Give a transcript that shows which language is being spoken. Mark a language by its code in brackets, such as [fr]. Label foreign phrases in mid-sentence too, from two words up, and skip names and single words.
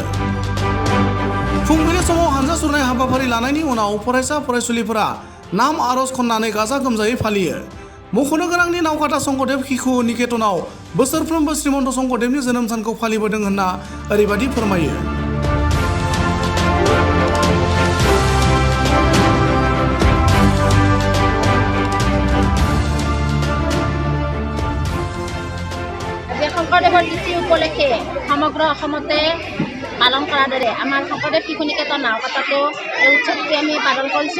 [brx] फुंबिलि समाव हानजा सुरनाय हाबाफारि लानायनि उनाव फरायसा फरायसुलिफोरा नाम आरज खननानै गाजा गोमजायै फालियो। मख'नो गोनांनि नावकाटा शंकरदेव शिशु निकेतनाव बोसोरफ्रोमबो श्रीमन्त शंकरदेवनि जोनोम सानखौ फालिबोदों होनना ओरैबादि फोरमायो। [as] শংকৰদেৱৰ তিথি উপলক্ষে সমগ্ৰ অসমতে পালন কৰাৰ দৰে আমাৰ শংকৰদেৱ শিশু নিকেতন নাওকাটাতো এই উৎসৱটি আমি পালন কৰিছোঁ।